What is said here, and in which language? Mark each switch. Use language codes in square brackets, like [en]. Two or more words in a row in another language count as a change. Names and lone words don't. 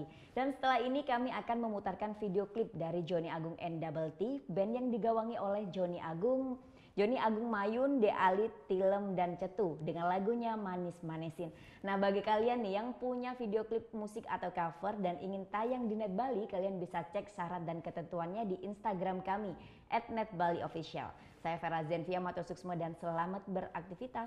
[id] Dan setelah ini kami akan memutarkan video klip dari Johnny Agung and Double T, band yang digawangi oleh Johnny Agung Mayun, De Alit, Tilem, dan Cetu dengan lagunya Manis Manesin. Nah, bagi kalian nih yang punya video klip musik atau cover dan ingin tayang di Net Bali, kalian bisa cek syarat dan ketentuannya di Instagram kami @netbaliofficial. Saya Vera Zenvia Matosuksmo dan selamat beraktivitas.